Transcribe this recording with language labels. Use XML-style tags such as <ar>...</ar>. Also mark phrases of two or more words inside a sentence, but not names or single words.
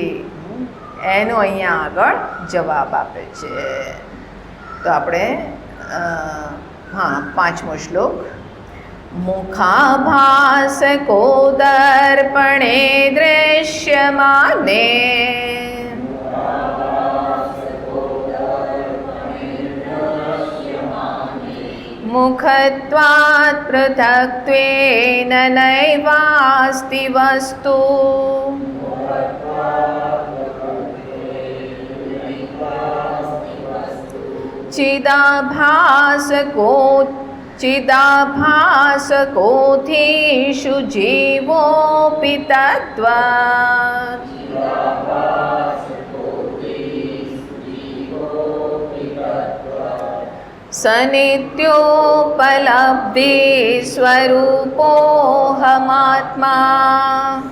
<gu>એનો અહીંયા આગળ જવાબ આપે છે. તો આપણે હા 5મો શ્લોક.</gu> <sa>मुखाभास को दर्पणे दृश्यमाने मुखत्वात् पृथक्त्वेन नैवास्ति वस्तु चिदाभासकोऽधीषु जीवोऽपि तद्वत् सनित्योपलब्धि स्वरूपोऽहमात्मा.</sa>